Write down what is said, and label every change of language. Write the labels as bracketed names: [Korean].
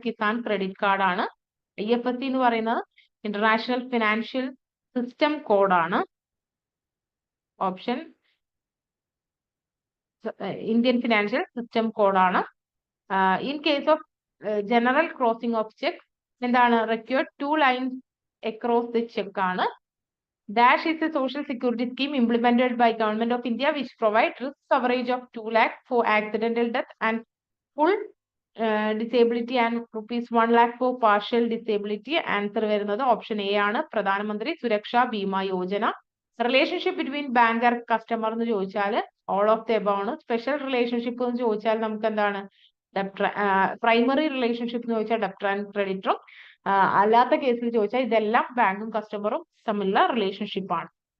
[English] Kisan credit card ആണ്. IFSC എന്ന് പറയുന്നത് ഇന്റർനാഷണൽ ഫിനാൻഷ്യൽ സിസ്റ്റം കോഡാണ്. ഓപ്ഷൻ ഇന്ത്യൻ ഫിനാൻഷ്യൽ സിസ്റ്റം കോഡാണ്. In case of general crossing of cheque എന്താണ്. Required 2 lines across the check ആണ്. Dash is a social security scheme implemented by Government of India which provides risk coverage of 2 lakh for accidental death and full disability and rupees 1 lakh for partial disability. [Malayalam] Answer വരുന്നത് option A ആണ്, [Hindi] പ്രധാനമന്ത്രി സുരക്ഷാ Bima Yojana. [English] Relationship between bank and customer എന്ന് ചോദിച്ചാൽ all of the above ആണ്. [Malayalam] Special relationship എന്ന് ചോദിച്ചാൽ നമുക്ക് എന്താണ്, പ്രൈമറി റിലേഷൻഷിപ്പ് എന്ന് ചോദിച്ചാൽ ഡെപ്റ്റർ ആൻഡ് ക്രെഡിറ്ററും, അല്ലാത്ത കേസിൽ ചോദിച്ചാൽ ഇതെല്ലാം ബാങ്കും കസ്റ്റമറും തമ്മിലുള്ള റിലേഷൻഷിപ്പ് ആണ്.